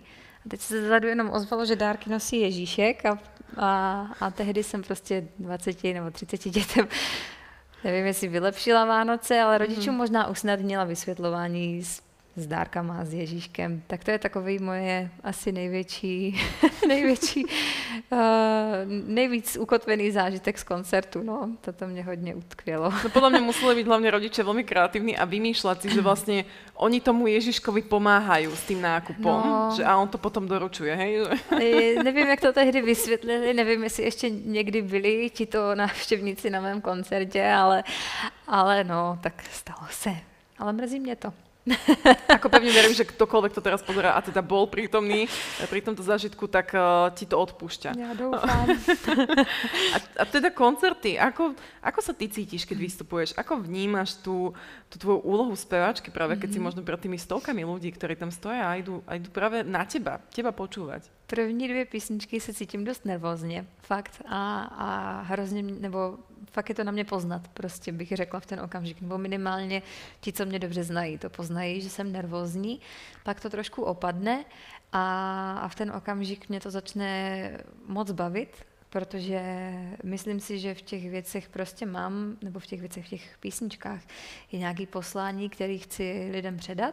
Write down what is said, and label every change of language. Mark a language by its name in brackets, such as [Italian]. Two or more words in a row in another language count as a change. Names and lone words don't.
[Czech] A teď se zadu jenom ozvalo, že dárky nosí Ježíšek a tehdy jsem prostě 20 nebo 30 dětem, nevím, jestli vylepšila Vánoce, ale rodičům možná usnadnila vysvětlování s dárkama, s Ježíškem. Tak to je takový moje asi nejvíc ukotvený zážitek z koncertu. No, toto mě hodně utkvělo. [Slovak] No podľa mňa museli byť hlavne rodičia veľmi kreatívni a vymýšľať si, že vlastne oni tomu Ježiškovi pomáhajú s tým nákupom, že a on to potom doručuje, hej? [Czech] Nevím, jak to tehdy vysvětlili, nevím, jestli ještě někdy byli tito návštěvníci na mém koncertě, ale no, tak stalo se. Ale mrzí mě to. [Slovak] Ako pevne verím, že ktokoľvek to teraz pozerá a teda bol prítomný pri tomto zážitku, tak ti to odpúšťa. [Czech] Ja doufám. [Slovak] A teda koncerty, ako sa ty cítiš, keď vystupuješ? Ako vnímaš tú tvoju úlohu speváčky, práve keď si možno pred tými stovkami ľudí, ktorí tam stoja a idú práve na teba počúvať? [Czech] První 2 písničky se cítím dost nervózně, fakt. A hrozně, nebo fakt je to na mě poznat, prostě bych řekla v ten okamžik. Nebo minimálně ti, co mě dobře znají, to poznají, že jsem nervózní. Pak to trošku opadne a v ten okamžik mě to začne moc bavit, protože myslím si, že v těch věcech prostě mám, nebo v těch písničkách je nějaký poslání, který chci lidem předat.